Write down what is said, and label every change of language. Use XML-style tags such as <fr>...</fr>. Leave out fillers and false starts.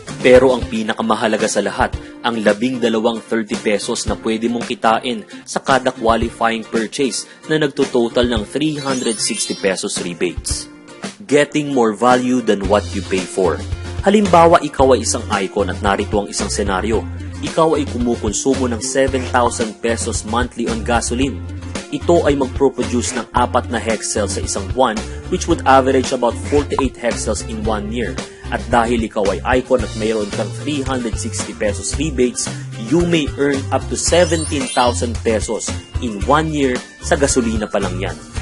<tl>Pero ang pinakamahalaga sa lahat, ang 12 30 pesos na pwede mong kitain sa kada qualifying purchase na nagtototal ng 360 pesos rebates.</tl> <en>Getting more value than what you pay for.</en> <tl>Halimbawa, ikaw ay isang icon at narito ang isang senaryo. Ikaw ay kumukonsumo ng 7,000 pesos</tl> <en>monthly on gasoline.</en> <tl>Ito ay magproproduce ng 4 na hexels sa isang buwan</tl> <en>which would average about 48 hexels in 1 year.</en> <tl>At dahil ikaw ay icon at mayroon kang 360 pesos rebates,</tl> <en>you may earn up to 17,000 pesos in 1 year</en> <tl>sa gasolina pa lang yan.</tl>